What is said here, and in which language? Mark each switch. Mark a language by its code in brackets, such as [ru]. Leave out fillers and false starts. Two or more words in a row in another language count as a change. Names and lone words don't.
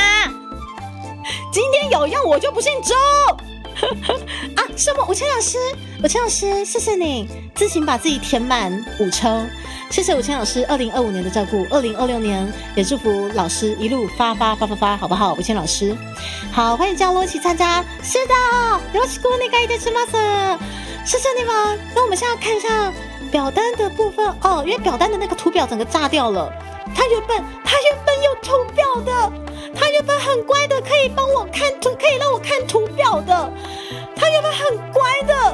[zh] 今天有用，我就不姓朱啊！什么？吴谦老师，谢谢你自行把自己填满5抽，谢谢吴谦老师2025年的照顾，2026年也祝福老师一路发，好不好？吴谦老师，好，欢迎降落一起参加。是的， [ja] よろしくお願いいたします。 [zh] 谢谢你们。那我们现在看一下表单的部分哦，因为表单的那个图表整个炸掉了。他原本有图表的，他原本很乖的，可以帮我看图，可以让我看图表的，他原本很乖的。